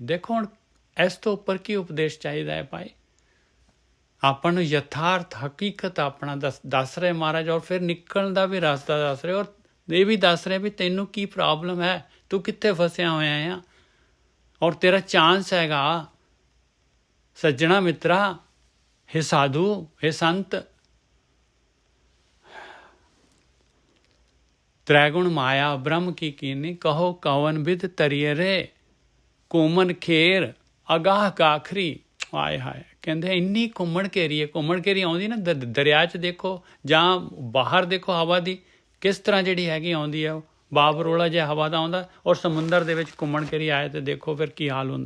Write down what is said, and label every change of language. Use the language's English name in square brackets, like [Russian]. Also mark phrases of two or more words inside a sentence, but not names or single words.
[Punjabi] ਦੇਖੋ ਹੁਣ ਇਸ ਤੋਂ ਉੱਪਰ ਕੀ ਉਪਦੇਸ਼ ਚਾਹੀਦਾ ਹੈ ਭਾਈ। ਆਪਾਂ ਨੂੰ ਯਥਾਰਥ ਹਕੀਕਤ ਆਪਣਾ ਦੱਸ ਰਹੇ ਮਹਾਰਾਜ, ਔਰ ਫਿਰ ਨਿਕਲਣ ਦਾ ਵੀ ਰਸਤਾ ਦੱਸ ਰਹੇ, ਔਰ ਇਹ ਵੀ ਦੱਸ ਰਹੇ ਵੀ ਤੈਨੂੰ ਕੀ ਪ੍ਰੋਬਲਮ ਹੈ, ਤੂੰ ਕਿੱਥੇ ਫਸਿਆ ਹੋਇਆ ਆ, ਔਰ ਤੇਰਾ ਚਾਂਸ ਹੈਗਾ। ਸੱਜਣਾ ਮਿੱਤਰਾ, ਹੇ ਸਾਧੁ, ਹੇ ਸੰਤ, ਤ੍ਰੈਗੁਣ ਮਾਇਆ ਬ੍ਰਹਮ ਕੀ ਕੀਨੀ, ਕਹੋ ਕਵਨ ਵਿਦ ਤਰਿਏ ਰੇ, ਘੁੰਮਣ ਖੇਰ ਅਗਾਹ ਗਾਖਰੀ। ਹਾਏ ਹਾਏ, ਕਹਿੰਦੇ ਇੰਨੀ ਘੁੰਮਣ ਘੇਰੀ ਹੈ। ਘੁੰਮਣ ਘੇਰੀ ਆਉਂਦੀ ਨਾ ਦਰਿਆ 'ਚ ਦੇਖੋ ਜਾਂ ਬਾਹਰ ਦੇਖੋ, ਹਵਾ ਦੀ ਕਿਸ ਤਰ੍ਹਾਂ ਜਿਹੜੀ ਹੈਗੀ ਆਉਂਦੀ ਹੈ, ਬਾਬਰੋਲਾ ਜਿਹਾ ਹਵਾ ਦਾ ਆਉਂਦਾ, ਔਰ ਸਮੁੰਦਰ ਦੇ ਵਿੱਚ ਘੁੰਮਣ ਘੇਰੀ ਆਏ ਤੇ ਦੇਖੋ ਫਿਰ ਕੀ ਹਾਲ ਹੁੰਦਾ।